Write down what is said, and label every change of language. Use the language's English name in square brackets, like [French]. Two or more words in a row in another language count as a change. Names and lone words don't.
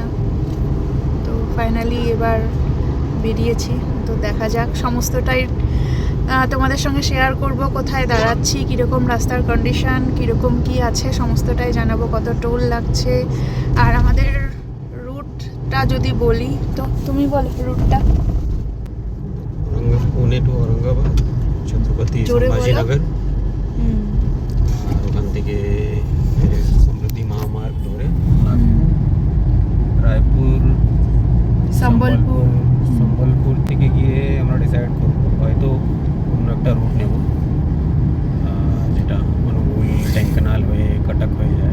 [Bangla] তো ফাইনালি এবার বেরিয়েছি। তো দেখা যাক, সমস্তটাই তোমাদের সঙ্গে শেয়ার করব। কোথায় দাঁড়াচ্ছি, কীরকম রাস্তার কন্ডিশন, কীরকম কি আছে, সমস্তটাই জানাবো। কত টোল লাগছে। আর আমাদের রুটটা যদি বলি, তো তুমি বলো রুটটা। पुणे टू औरंगाबाद छत्रपति संभाजीनगर আর ওখান থেকে সমৃদ্ধি মহামার্গ ধরে রায়পুর সম্বলপুর থেকে গিয়ে আমরা ডিসাইড করবো হয়তো অন্য একটা রুট নেব, যেটা অনুগুল ঢেঙ্কানাল হয়ে কটক হয়ে যায়।